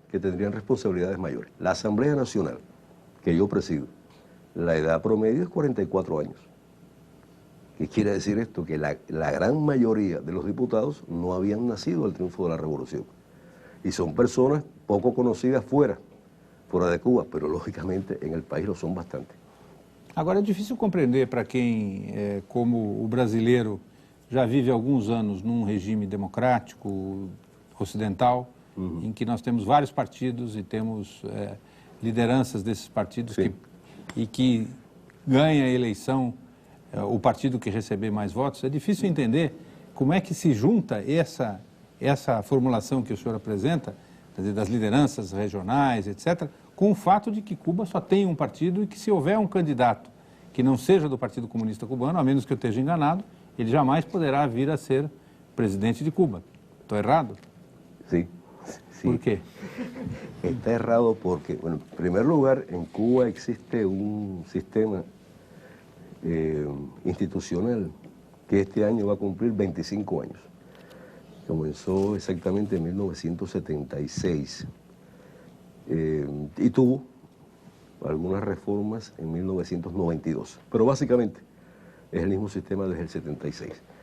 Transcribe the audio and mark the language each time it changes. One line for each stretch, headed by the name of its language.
Spanish: que tendrían responsabilidades mayores. La Asamblea Nacional, que yo presido, la edad promedio es 44 años. ¿Qué quiere decir esto? Que la gran mayoría de los diputados no habían nacido al triunfo de la Revolución. Y son personas poco conhecidas fuera de Cuba, pero lógicamente en el país lo son bastante.
Portuguese: Agora, é difícil compreender para quem, como o brasileiro, já vive há alguns anos num regime democrático, ocidental, em que nós temos vários partidos e temos lideranças desses partidos e que ganha a eleição o partido que receber mais votos. É difícil entender como é que se junta essa formulação que o senhor apresenta, quer dizer, das lideranças regionais, etc., com o fato de que Cuba só tem um partido e que, se houver um candidato que não seja do Partido Comunista Cubano, a menos que eu esteja enganado, ele jamais poderá vir a ser presidente de Cuba. ¿Estou errado?
Spanish: Sí. ¿Por qué?
Portuguese: Está errado porque,
Spanish: bueno, en primer lugar, en Cuba existe un sistema institucional que este año va a cumplir 25 años. Comenzó exactamente en 1976 y tuvo algunas reformas en 1992, pero básicamente es el mismo sistema desde el 76.